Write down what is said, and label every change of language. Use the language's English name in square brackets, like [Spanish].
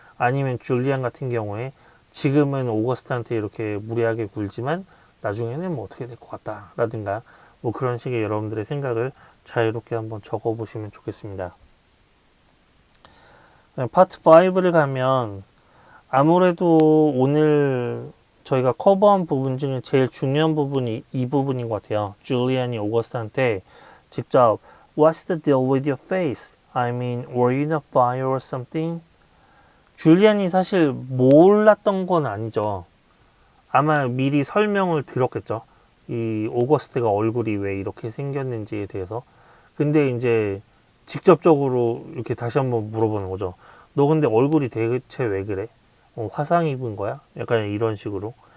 [Korean] 아니면 줄리안 같은 경우에 지금은 오거스트한테 이렇게 무례하게 굴지만 나중에는 뭐 어떻게 될 것 같다 라든가 뭐 그런 식의 여러분들의 생각을 자유롭게 한번 적어 보시면 좋겠습니다. 파트 5를 가면 아무래도 오늘 저희가 커버한 부분 중에 제일 중요한 부분이 이 부분인 것 같아요. 줄리안이 오거스트한테 직접 [English] What's the deal with your face? I mean, were you in a fire or something? [Korean] 줄리안이 사실 몰랐던 건 아니죠. 아마 미리 설명을 들었겠죠. 이 오거스트가 얼굴이 왜 이렇게 생겼는지에 대해서. 근데 이제 직접적으로 이렇게 다시 한번 물어보는 거죠. 너 근데 얼굴이 대체 왜 그래? 화상 입은 거야? 약간 이런 식으로.